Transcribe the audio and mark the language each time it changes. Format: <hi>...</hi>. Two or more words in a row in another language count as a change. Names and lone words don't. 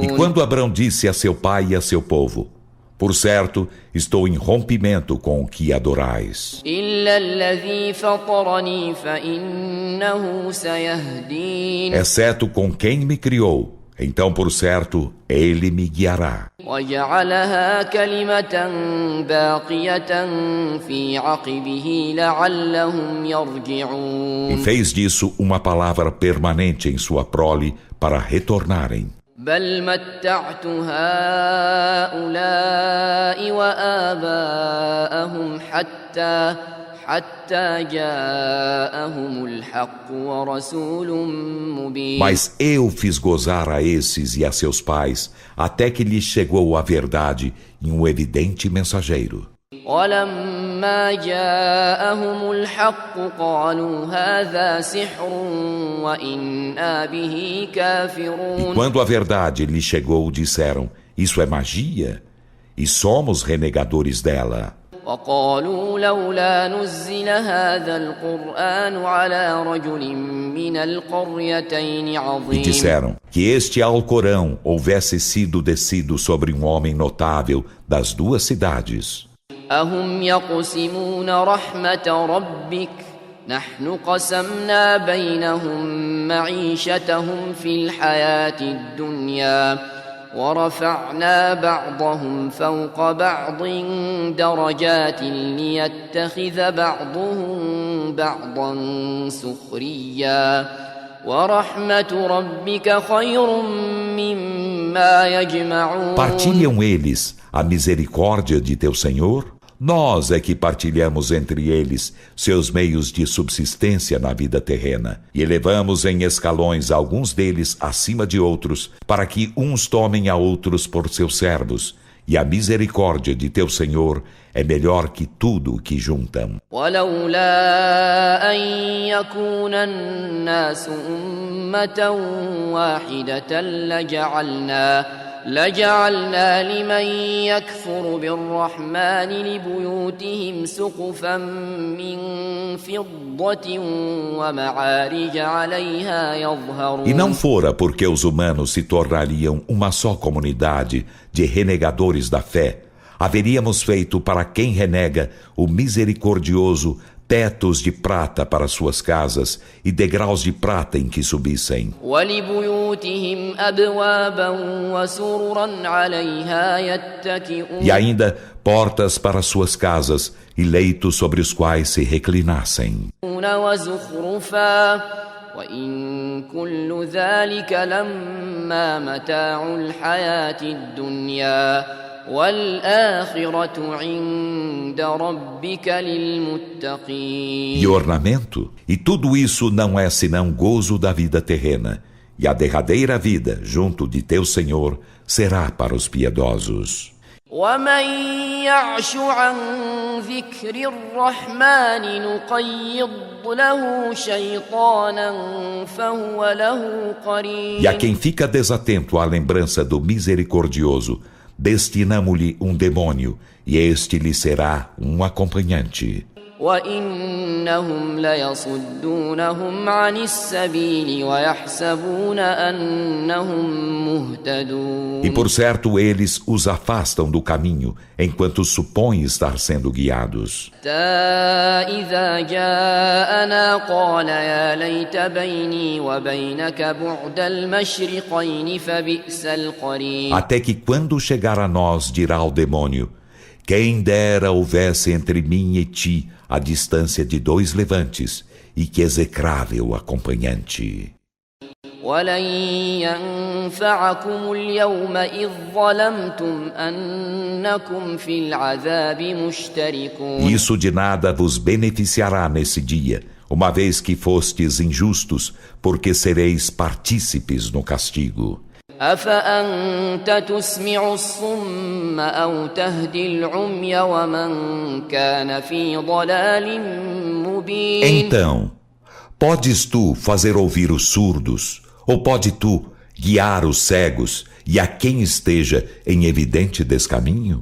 <pt>E quando Abrão disse a seu pai e a seu povo: por certo, estou em rompimento com o que adorais.</pt> <ar>إلا الذي فطرني فإنه سيهدين.</ar> <pt>Exceto com quem me criou, então por certo, ele me guiará.</pt> <ar>وجعلها كلمة باقية في عقبه لعلهم</ar> <pt>E</pt> <ar>يرجعون.</ar> <pt>fez disso uma palavra permanente em sua prole para retornarem.</pt> <ar>بل متعت هؤلاء وآباءهم حتى جاءهم الحق ورسول مبين.</ar> <pt>Mas eu fiz gozar a esses e a seus pais, até que lhes chegou a verdade em um evidente mensageiro.</pt> <ar>ولما جاءهم الحق قالوا هذا سحر وإنا به</ar> <pt>E</pt> <ar>كافرون.</ar> <pt>quando a verdade lhes chegou, disseram: isso é magia? E somos renegadores dela.</pt> <ar>وقالوا لولا نزل هذا القرآن على رجل من القريتين</ar> <pt>E</pt> <ar>عظيم.</ar> <pt>disseram que este Alcorão houvesse sido descido sobre um homem notável das duas cidades.</pt> <ar>أهم يقسمون رحمة ربك نحن قسمنا بينهم معيشتهم في الحياة الدنيا ورفعنا بعضهم فوق بعض درجات ليتخذ بعضهم بعضا سخريا ورحمة ربك خير مما يجمعون.</ar> <pt>Partilham eles a misericórdia de teu Senhor? Nós é que partilhamos entre eles seus meios de subsistência na vida terrena e elevamos em escalões alguns deles acima de outros, para que uns tomem a outros por seus servos. E a misericórdia de teu Senhor é melhor que tudo o que juntam.</pt> <ar>ولولا أن يكون الناس أمة واحدة لجعلنا لمن يكفر بالرحمن لبيوتهم سقفا من فضة ومعارج عليها يظهرون.</ar> <pt>E não fora porque os humanos se tornariam uma só comunidade de renegadores da fé, haveríamos feito para quem renega o misericordioso tetos de prata para suas casas e degraus de prata em que subissem. E ainda portas para suas casas e leitos sobre os quais se reclinassem.</pt> <ar>وإن كل ذلك لما متاع الحياة الدنيا والآخرة عند ربك للمتقين.</ar> <pt>E ornamento? E tudo isso não é senão gozo da vida terrena, e a derradeira vida junto de teu Senhor será para os piedosos.</pt> <ar>ومن يعش عن ذكر الرحمن نقيض له شيطانا فهو له قرين.</ar> <pt>E a quem fica desatento à lembrança do misericordioso, destinamo-lhe um demônio, e este lhe será um acompanhante.</pt> <ar>وإنهم ليصدونهم عن السبيل ويحسبون أنهم مهتدون.</ar> <pt>E por certo eles os afastam do caminho, enquanto supõem estar sendo guiados.</pt> <ar>إذا جاءنا قال يا ليت بيني وبينك بعد المشرقين فبئس القرين.</ar> <pt>Até que quando chegar a nós dirá ao demônio: quem dera houvesse entre mim e ti a distância de 2 levantes, e que execrável acompanhante.</pt> <ar>ولن ينفعكم اليوم إذ ظلمتم أنكم في العذاب مشتركون.</ar> <pt>Isso de nada vos beneficiará nesse dia, uma vez que fostes injustos, porque sereis partícipes no castigo.</pt> <ar>أفأنت تسمع الصم أو تهدي العمي ومن كان في ضلال مبين.</ar> <pt>Então, podes tu fazer ouvir os surdos, ou pode tu guiar os cegos e a quem esteja em evidente descaminho?</pt>